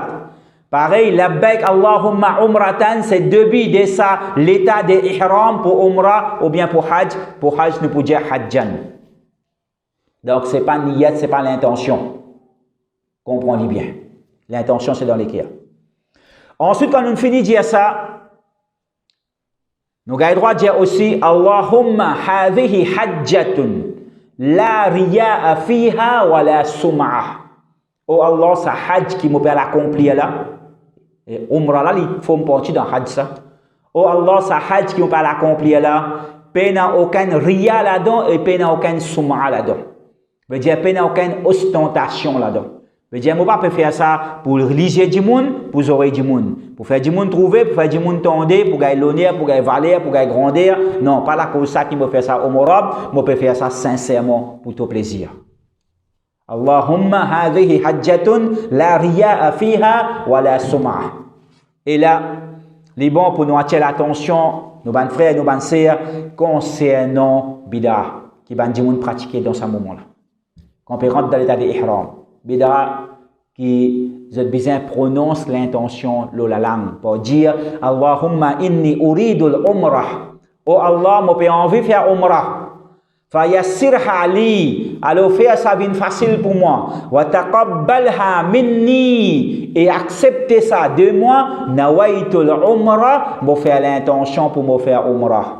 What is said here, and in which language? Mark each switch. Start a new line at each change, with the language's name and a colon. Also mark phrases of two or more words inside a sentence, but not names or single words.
French: Pareil,
Arabic: لبيك اللهم عمرة,
French: c'est début de ça, l'état de ihram pour umrah ou bien pour hajj. Pour hajj, nous pouvons dire hajjan. Donc, ce n'est pas niyat, ce n'est pas l'intention. Comprenez bien. L'intention, c'est dans l'équerre. Ensuite, quand nous finissons de dire ça, nous avons le droit de dire aussi
Arabic: اللهم هذه حجة لا رياء فيها ولا سمعة.
French: Oh Allah, ça hajj qui me peut l'accomplir là. Et umrah là, il faut me partir dans hajj ça. Oh Allah, ça hajj qui me peut l'accomplir là. Pas n'a aucun riya là-dedans et pas n'a aucun sum'a là-dedans. Veut dire qu'il n'y a aucune ostentation là-dedans. Veut dire que je ne peux pas faire ça pour religieux du monde, pour les oreilles du monde. Pour faire du monde trouver, pour faire du monde tendre, pour gagner l'honneur, pour gagner valeur, pour gagner grandeur. Non, pas la cause ça qui me fait ça au morab, je peux faire ça sincèrement pour ton plaisir.
Arabic: اللهم هذه حجة لا رياء فيها ولا سمعة.
French: Et là, les bons pour nous attirer l'attention, nos bons frères, nos bonnes sœurs, concernant bid'a, qui va du monde pratiquer dans ce moment-là. Quand on peut rentrer dans l'état d'ihram, bid'a qui bien prononce l'intention de la langue pour dire
Arabic: اللهم إني أريد العمرة.
French: Oh Allah, moi j'ai envie de faire umrah.
Arabic: فيسرها لي,
French: alors faire ça vient facile pour moi.
Arabic: وتقبلها مني,
French: et accepter ça de moi.
Arabic: نويت العمرة,
French: moi faire l'intention pour me faire umrah.